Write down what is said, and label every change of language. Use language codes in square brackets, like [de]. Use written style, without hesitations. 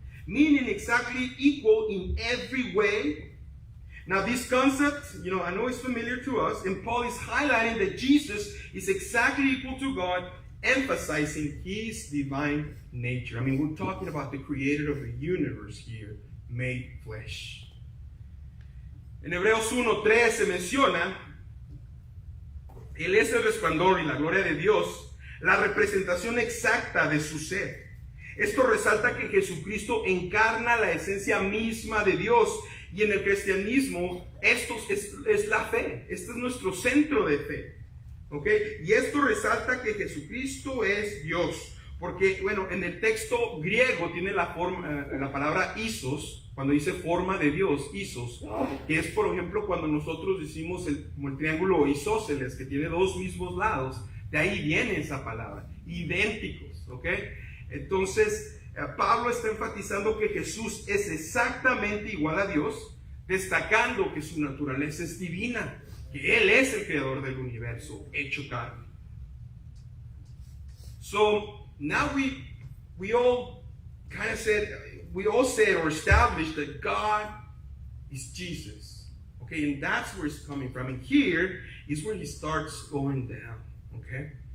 [en] Meaning exactly equal in every way. Now this concept, I know it's familiar to us, and Paul is highlighting that Jesus is exactly equal to God emphasizing his divine nature. I mean, we're talking about the creator of the universe here, made flesh. [es] En Hebreos 1:3 se menciona, Él es el resplandor y la gloria de Dios, la representación exacta de su ser. Esto resalta que Jesucristo encarna la esencia misma de Dios, y en el cristianismo esto es la fe. Este es nuestro centro de fe. ¿Ok? Y esto resalta que Jesucristo es Dios. Porque, bueno, en el texto griego tiene la palabra isos, cuando dice forma de Dios, isos, que es, por ejemplo, cuando nosotros decimos como el triángulo isósceles, que tiene dos mismos lados, de ahí viene esa palabra, idénticos, ¿ok? Entonces, Pablo está enfatizando que Jesús es exactamente igual a Dios, destacando que su naturaleza es divina, que Él es el creador del universo, hecho carne. [en] So, now we all kind of said, we all said or established that God is Jesus. Okay, and that's where it's coming from. And here is where he starts going down. Okay?